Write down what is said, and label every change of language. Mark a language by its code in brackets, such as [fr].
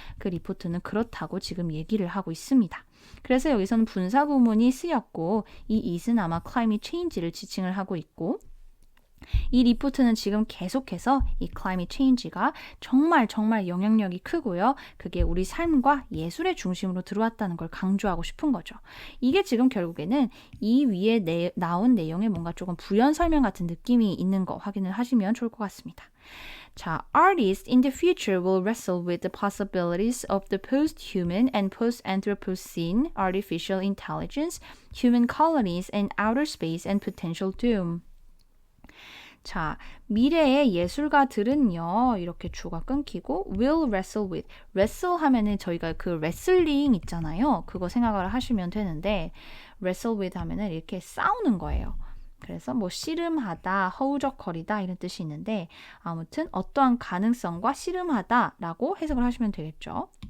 [ko] 그 리포트는 그렇다고 지금 얘기를 하고 있습니다. 그래서 여기서는 분사구문이 쓰였고 이 it은 아마 climate change를 지칭을 하고 있고 이 리포트는 지금 계속해서 이 climate change가 정말 영향력이 크고요. 그게 우리 삶과 예술의 중심으로 들어왔다는 걸 강조하고 싶은 거죠. 이게 지금 결국에는 이 위에 나온 내용에 뭔가 조금 부연 설명 같은 느낌이 있는 거 확인을 하시면 좋을 것 같습니다. [en] 자, artists in the future will wrestle with the possibilities of the post-human and post-Anthropocene artificial intelligence, human colonies and outer space and potential doom. [ko] 자, 미래의 예술가들은요, 이렇게 주가 끊기고 [en] will wrestle with, [ko] wrestle 하면은 저희가 그 레슬링 있잖아요. 그거 생각을 하시면 되는데 wrestle with 하면은 이렇게 싸우는 거예요. 그래서 뭐 씨름하다, 허우적거리다 이런 뜻이 있는데 아무튼 어떠한 가능성과 씨름하다라고 해석을 하시면 되겠죠.